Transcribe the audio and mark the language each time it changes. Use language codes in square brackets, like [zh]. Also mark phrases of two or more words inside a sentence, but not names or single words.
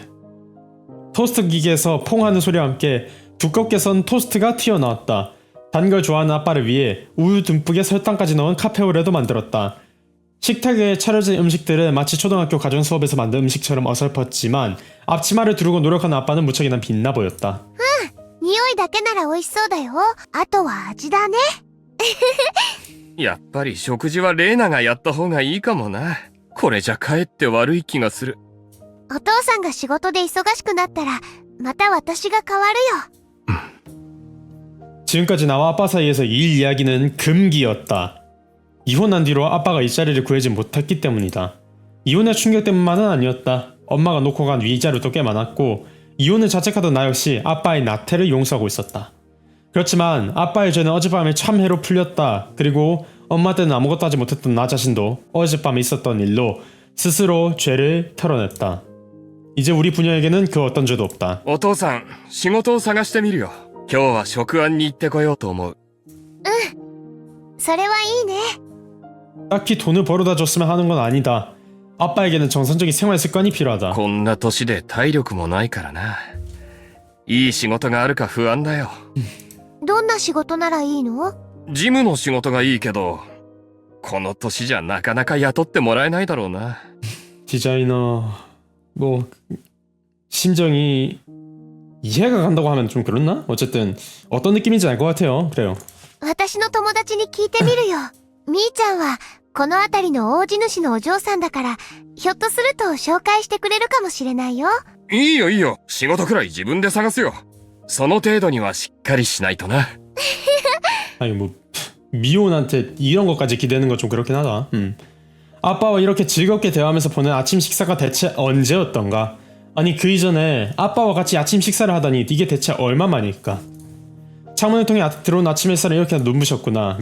[ko] 토스트 기계에서 퐁하는 소리와 함께 두껍게 선 토스트가 튀어나왔다. 단 걸 좋아하는 아빠를 위해 우유 듬뿍에 설탕까지 넣은 카페오레도 만들었다. 식탁에 차려진 음식들은 마치 초등학교 가정 수업에서 만든 음식처럼 어설펐지만 앞치마를 두르고 노력하는 아빠는 무척이나 빛나 보였다. [ja] 匂いだけなら美味しそうだよ。あとは味だね。やっぱり食事はレーナがやった方がいいかもな。これじゃかえって悪い気がする。お父さんが仕事で忙しくなったら、また私が代わるよ。 [ko] 지금까지 나와 아빠 사이에서 일 이야기는 금기였다. 이혼한 뒤로 아빠가 이 자리를 구하지 못했기 때문이다. 이혼의 충격 때문만은 아니었다. 엄마가 놓고 간 위자료도 꽤 많았고 이혼을 자책하던 나 역시 아빠의 나태를 용서하고 있었다. 그렇지만 아빠의 죄는 어젯밤에 참회로 풀렸다. 그리고 엄마 때는 아무것도 하지 못했던 나 자신도 어젯밤에 있었던 일로 스스로 죄를 털어냈다. 이제 우리 부녀에게는 그 어떤 죄도 없다. [ja] お父さん、仕事を探してみるよ。今日は職案に行ってこようと思う。それはいいね。 [ko] 딱히 돈을 벌어다 줬으면 하는 건 아니다. 아빠에게는 정상적인 생활 습관이 필요하다. [ja] こんな年で体力もないからな。いい仕事があるか不安だよ。どんな仕事ならいいの？事務の仕事がいいけど、この年じゃなかなか雇ってもらえないだろうな。 [ko] 디자이너 뭐 심정이 이해가 간다고 하면 좀 그렇나? 어쨌든 어떤 느낌인지 알 것 같아요. 그래요. [ja] 私の友達に聞いてみるよ。みーちゃんはこの辺りの大地主のお嬢さんだから、ひょっとすると紹介してくれるかもしれないよ。いいよいいよ。仕事くらい自分で探すよ。その程度にはしっかりしないとな。 [ko] 아니 뭐 미혼한테 이런 것까지 기대는 건 좀 그렇긴 하다. 아빠와 이렇게 즐겁게 대화하면서 보낸 아침 식사가 대체 언제였던가? 아니 그 이전에 아빠와 같이 아침 식사를 하다니 이게 대체 얼마만일까? 창문을 통해 들어온 아침 햇살을 이렇게 눈부셨구나.